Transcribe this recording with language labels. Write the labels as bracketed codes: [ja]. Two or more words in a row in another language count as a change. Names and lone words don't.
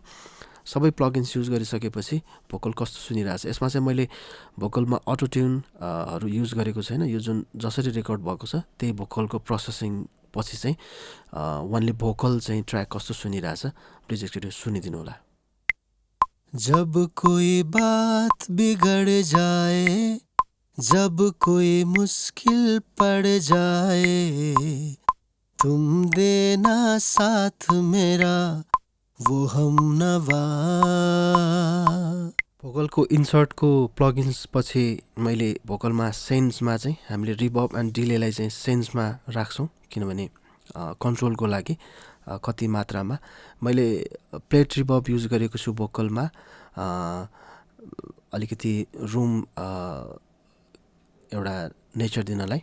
[ne] सबै [en] plugins use [ne] गरिसकेपछि भोकल कस्तो सुनिरहेछ, यसमा चाहिँ मैले भोकलमा [en] auto tunes [ne] युज गरेको छैन। यो जुन जसरी रेकर्ड भएको छ त्यही भोकलको प्रोसेसिङ पछि चाहिँ वानली भोकल चाहिँ ट्र्याक कस्तो सुनिरहेछ प्लिज एकचोटि सुनिदिनु होला। [hi] जब कोई बात बिगड़ जाए, जब कोई मुश्किल पड़ जाए, तुम देना साथ मेरा वो हमनवा। [ne] भोकलको इन्सर्टको प्लगइन्स पछि मैले भोकलमा सेन्समा चाहिँ हामीले [en] reverb and delay [ne] चाहिँ सेन्समा राख्छौँ, किनभने कन्ट्रोलको लागि कति मात्रामा मैले [en] plate reverb use [ne] गरेको छु भोकलमा अलिकति रुम एउटा नेचर दिनलाई।